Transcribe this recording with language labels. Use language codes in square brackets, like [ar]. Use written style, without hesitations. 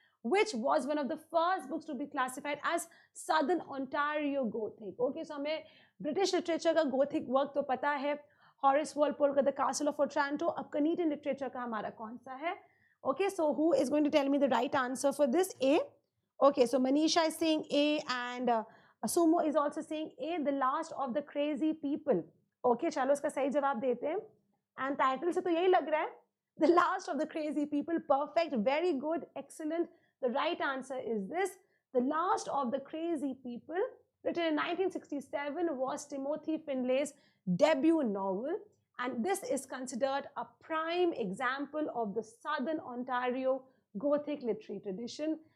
[en] Which was one of the first books to be classified as Southern Ontario Gothic. [hi] Okay, so हमें British literature का Gothic work तो पता है. Horace Walpole का The Castle of Otranto. अब Canadian literature का हमारा कौन सा है? [en] Okay, so who is going to tell me the right answer for this? A. Okay, so Manisha is saying A and Sumo is also saying A, The Last of the Crazy People. [hi] Okay, चलो इसका सही जवाब देते हैं. And title से तो यही लग रहा है. [en] The Last of the Crazy People. Perfect, very good, excellent. The right answer is this. The Last of the Crazy People, written in 1967, was Timothy Findlay's debut novel. And this is considered a prime example of the Southern Ontario Gothic literary tradition.